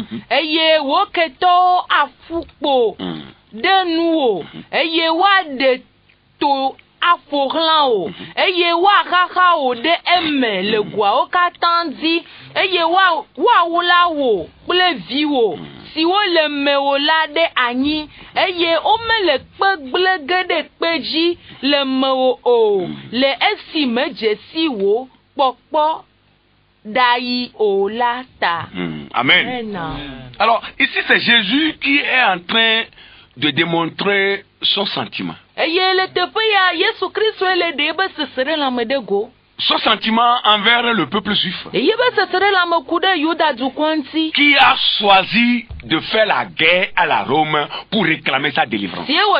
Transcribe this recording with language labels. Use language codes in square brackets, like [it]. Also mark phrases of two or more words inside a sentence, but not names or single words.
[ee] eye wo ketɔwo afu kpo ɖe nuwo eye woaɖe to aƒoxlã wo eye woaxaxa wo ɖe eme le goawo katã dzi eye woawula wo kple viwo siwo le mewò la ɖe anyi eye womele kpe gblẽ ge ɖe kpe dzi le mewò o le esi medze si wo kpɔkpɔ ɖayi o la ta. Amen. [fr] Alors ici c'est Jésus qui est en train de démontrer son sentiment. Son sentiment envers le peuple juif qui a choisi de faire la guerre à la Rome pour réclamer sa délivrance.